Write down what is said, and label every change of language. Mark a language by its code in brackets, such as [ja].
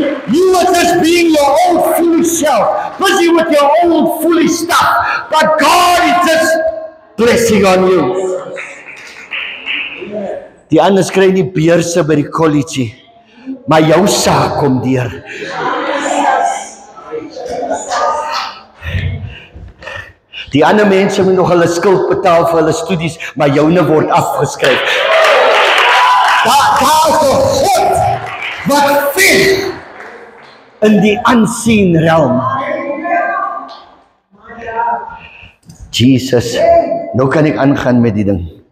[en] You were just being your own foolish self, busy with your own foolish stuff, but God is just blessing on you. [af] Die ander kry nie beurse by die college, maar jou saak kom deur. Die ander mense moet nog hulle skuld betaal vir hulle studies, maar joune word afgeskryf. Daar is 'n God wat veg in die unseen realm. Jesus, nou kan ek aangaan met die ding.